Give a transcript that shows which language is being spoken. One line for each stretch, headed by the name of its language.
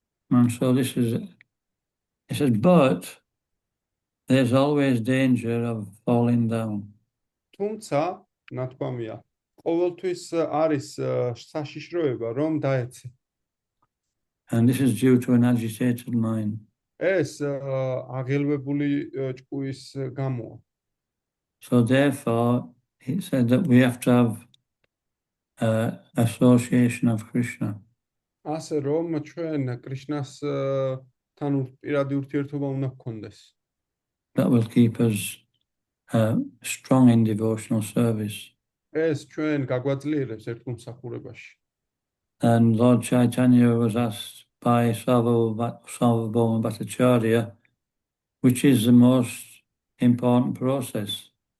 English: And so it says, but there's always danger of falling down.
Georgian: თუმცა, ნათქვამია, ყოველთვის არის საშიშროება, რომ დაეცე.
English: And this is due to an agitated mind.
Georgian: ეს აღელვებული ჭკუის გამოა.
English: So therefore, he said that we have to have association of Krishna.
Georgian: ასე რომ ჩვენ კრიშნასთან პირადი ურთიერთობა უნდა გქონდეს.
English: That will keep us strong in devotional service.
Georgian: ეს ჩვენ გაგვაძლიერებს ერთგულმსახურებაში.
English: And Lord Chaitanya was asked by Sarvabhauma Bhattacharya, which is the most important process.